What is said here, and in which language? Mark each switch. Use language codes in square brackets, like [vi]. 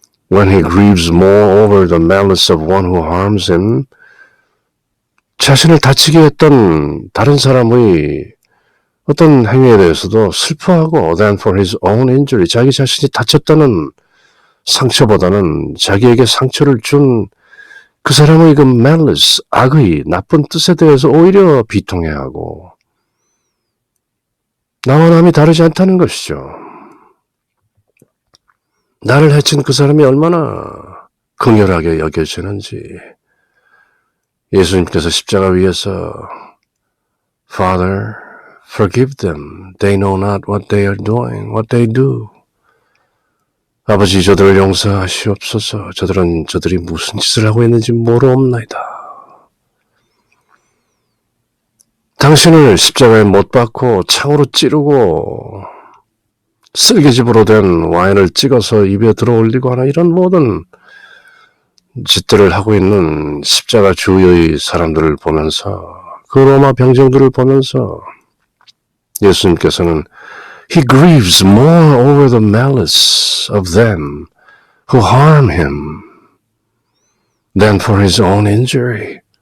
[en] When he grieves more over the malice of one who harms him, [ko] 자신을 다치게 했던 다른 사람의 어떤 행위에 대해서도 슬퍼하고 [en] than for his own injury, [ko] 자기 자신이 다쳤다는 상처보다는 자기에게 상처를 준 그 사람의 그 malice, 악의 나쁜 뜻에 대해서 오히려 비통해하고 나와 남이 다르지 않다는 것이죠. 나를 해친 그 사람이 얼마나 긍휼하게 여겨지는지, 예수님께서 십자가 위에서 [en] Father, forgive them. They know not what they are doing, what they do. [ko] 아버지, 저들을 용서하시옵소서. 저들이 무슨 짓을 하고 있는지 모르옵나이다. 당신을 십자가에 못 박고 창으로 찌르고 쓸개집으로 된 와인을 찍어서 입에 들어올리고 하는 이런 모든 짓들을 하고 있는 십자가 주위의 사람들을 보면서 그 로마 병정들을 보면서 예수님께서는 [en] He grieves more over the malice of them who harm him than for his own injury.